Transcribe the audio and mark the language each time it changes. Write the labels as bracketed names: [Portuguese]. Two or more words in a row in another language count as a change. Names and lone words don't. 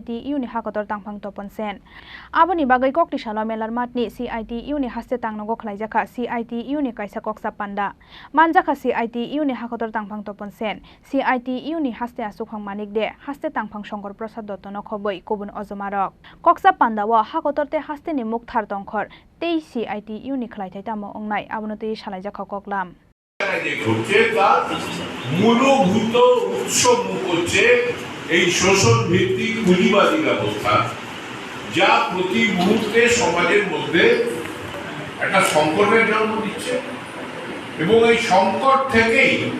[Kok Borok] ni Hakotor Tangphang Topon Sen aboni bagai Koktisalo Melarmath ni CITU ni Haste Tangnogo Khlaijakha CITU ni Kaisa Kokchab Panda Manjakha CITU ni Hakotor Tangphang Topon Sen CITU ni Haste Asukphang Manik de Haste Tangphang Shongkor Prasad Dottono khoboi kubun ojomarok Kokchab Panda wa Hakotor te Haste ni Mukthar Tongkhor tei CITU ni khlaithai tamo ongnai abonotei Khlaijakha koklam [Bangla] মূলভূত উৎস মুখ হচ্ছে এই শোষণ ভিত্তিক পুঁজিবাদী ব্যবস্থা যা প্রতি মুহূর্তে সমাজের মধ্যে একটা সংকটের জন্ম দিচ্ছে এবং এই সংকট থেকেই